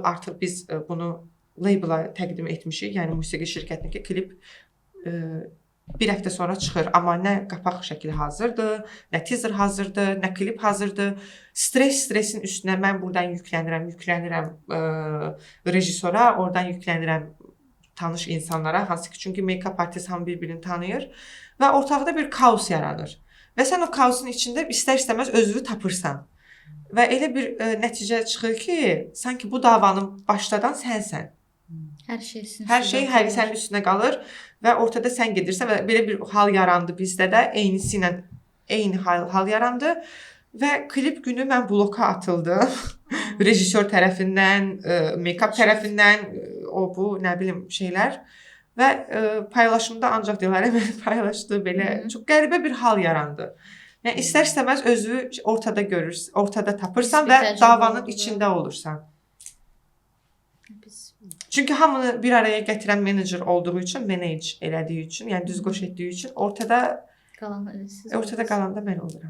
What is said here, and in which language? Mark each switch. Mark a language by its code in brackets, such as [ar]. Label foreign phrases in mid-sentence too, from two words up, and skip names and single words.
[az] Artıq biz bunu label'a təqdim etmişik. Yəni musiqi şirkətinə ki, klip bir həftə sonra çıxır. Amma nə qapaq şəkli hazırdır, nə teaser hazırdır, nə klip hazırdır. Stresin üstünə mən buradan yüklənirəm rejissora, oradan yüklənirəm tanış insanlara. Hansı ki, çünki [en] make-up artist [az] hamı bir-birini tanıyır və ortaqda bir kaos yaranır. Və sən o kaosun içində istər-istəməz özünü tapırsan. Və elə bir nəticə çıxır ki, sanki bu davanın başladan sənsən. Hər şey sənin üstünə qalır və ortada sən gedirsən və belə bir hal yarandı bizdə də. Eyni hal yarandı və klip günü mən bloka atıldım. Rejissor tərəfindən, make-up tərəfindən, bu, nə bilim şeylər. Və paylaşımda ancaq Dilarə məni paylaşdı belə. Çox qəribə bir hal yarandı. Yəni istər-istəməz özü ortada görürsən, ortada tapırsan və davanın içində olursan. Çünki hamını bir araya gətirən menecer olduğu üçün, manage elədiyi üçün, yəni düz qoş etdiyi üçün ortada qalanda mən oluram.